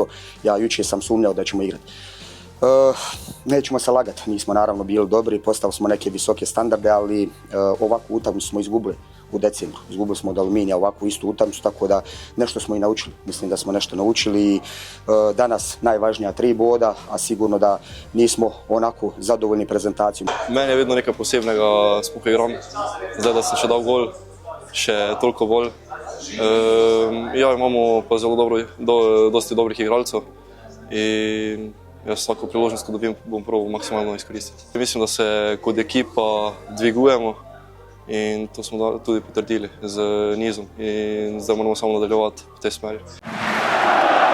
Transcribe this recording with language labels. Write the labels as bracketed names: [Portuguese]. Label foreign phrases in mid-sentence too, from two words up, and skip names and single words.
[Bosnian] Ja jučer sam sumnjao da ćemo igrati. Nećemo se lagati, nismo naravno bili dobri, postavili smo neke visoke standarde, ali ovakvu utakmicu smo izgubili u decembru. Izgubili smo od Aluminija ovakvu istu utakmicu, tako da nešto smo i naučili. Mislim da smo nešto naučili i danas najvažnija 3 boda, a sigurno da nismo onako zadovoljni prezentacijom. [Slovenian] Meni je vedno nekaj posebnega, sploh igram. Zdaj, da sem še dal gol, še toliko bolj. Ja, imamo pa zelo dosti dobrih igralcev in jaz vsako priložnost, ko dobim, bom probal maksimalno izkoristiti. Mislim, da se kot ekipa dvigujemo in to smo tudi potrdili z nizom in zdaj moramo samo nadaljevati v tej smeri.